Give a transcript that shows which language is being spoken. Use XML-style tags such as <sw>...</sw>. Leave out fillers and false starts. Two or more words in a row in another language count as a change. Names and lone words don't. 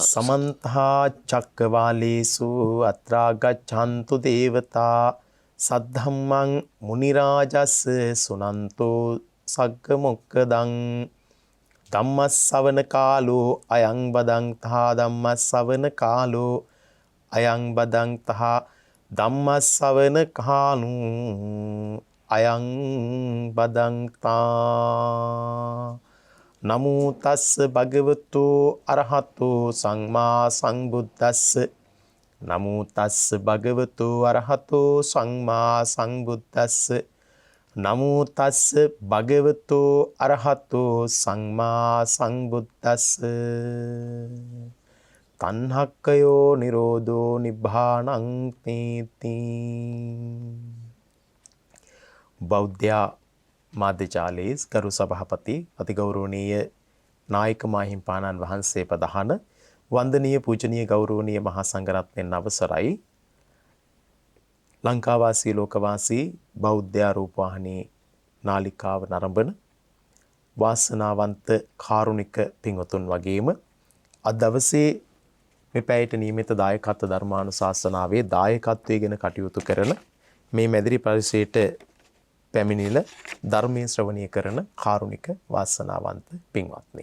<pi>සමන්තා චක්කවාලේසු අත්‍රා ගච්ඡන්තු දේවතා සද්ධම්මං මුනි රාජස් සුනන්තෝ සග්ග මොක්කදං ධම්මස්සවන කාලෝ අයං බදන්තා ධම්මස්සවන කාලෝ අයං බදන්තා ධම්මස්සවන කාලෝ අයං බදන්තා. නමෝ තස්ස භගවතු අරහතෝ සම්මා සම්බුද්දස්ස. නමෝ තස්ස භගවතු අරහතෝ සම්මා සම්බුද්දස්ස. නමෝ තස්ස භගවතු අරහතෝ සම්මා සම්බුද්දස්ස. තණ්හක්කයෝ නිරෝධෝ නිබ්බානං තේති.</pi> <si>බෞද්ධ මාධ්‍යජාලයේ ගරු සභාපති අතිගෞරවනීය නායක මාහිම්පාණන් වහන්සේ ප්‍රධාන වන්දනීය පූජනීය ගෞරවනීය මහා සංඝරත්නයන් අවසරයි. ලංකාවාසී ලෝකවාසී බෞද්ධ රූපවාහිනී නාලිකාව නරඹන වාසනාවන්ත කාරුණික පින්වතුන් වගේම අද දවසේ මේ පැයට නියමිත දායකත්ව ධර්මානුශාසනාවේ දායකත්වයේ ගැන කටයුතු කරන මේ මැදිරි පරිසරයට පැමිණිල ධර්මයේ ශ්‍රවණය කරන කාරුණික වාසනාවන්ත පින්වත්නි.</si>